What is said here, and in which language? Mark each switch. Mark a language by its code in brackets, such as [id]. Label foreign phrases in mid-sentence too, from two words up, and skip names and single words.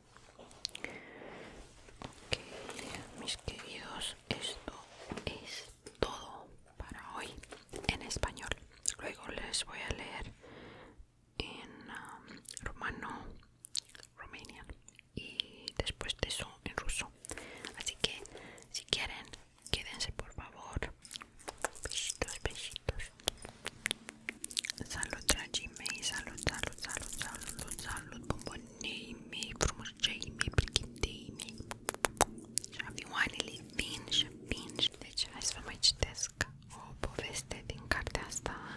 [es] Ok, mis queridos, esto es todo para hoy en español. Luego les voy a leer en rumano, Romanian, y después de eso en ruso. Así que si quieren, quédense por favor. Besitos, besitos. [ro] Salut, dragii mei, salut, salut, salut, salut, salut, bombonii mei, frumușei mei, plichitei mei. Avioanele vin și vin. Deci hai să vă mai citesc o poveste din cartea asta.